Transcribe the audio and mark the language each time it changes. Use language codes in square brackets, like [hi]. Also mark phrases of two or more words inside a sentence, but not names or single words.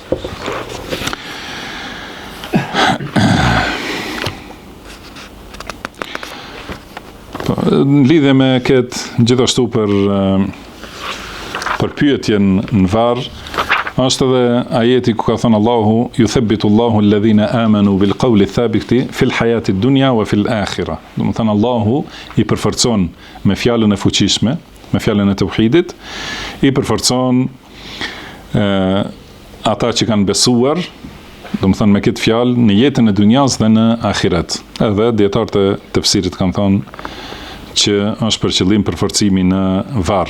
[sq] Në lidhje me këtë, gjithashtu për pyetjen në varr, është edhe ajeti ku ka thënë Allahu, [ar] يثبت الله الذين آمنوا بالقول الثابت في الحياة الدنيا وفي الآخرة. [sq] Do të thënë Allahu i përforcon me fjalën e fuqishme, me fjalën e tauhidit, i përforcon ata që kanë besuar, do të thënë me këtë fjalë në jetën e dunjas dhe në ahiret. Edhe dietarët e tefsirit kanë thënë që është për qëllim përforcimi në varr.